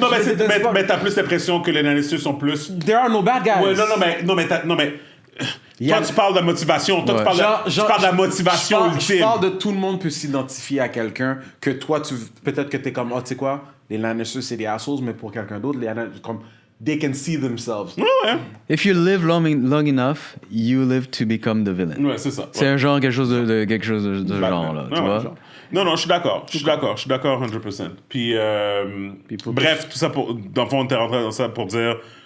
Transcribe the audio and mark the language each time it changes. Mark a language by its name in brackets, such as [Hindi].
[French] Non, mais t'as plus l'impression que les Lannisters sont plus... [English] There are no bad guys. [French] Non, mais toi, tu parles de motivation. Toi, tu parles de la motivation ultime. Je parle de tout le monde peut s'identifier à quelqu'un que toi, peut-être que t'es comme, tu sais quoi, les Lannisters, c'est des assholes, mais pour quelqu'un d'autre, les Lannisters, comme... [English] They can see themselves. If you live long enough, you live to become the villain. [French] Ouais, c'est ça. C'est un genre, quelque chose de genre, là, tu vois? Non, je suis d'accord. Je suis d'accord 100%. Puis, bref, tout ça pour... Dans le fond, on était rentré dans ça pour dire...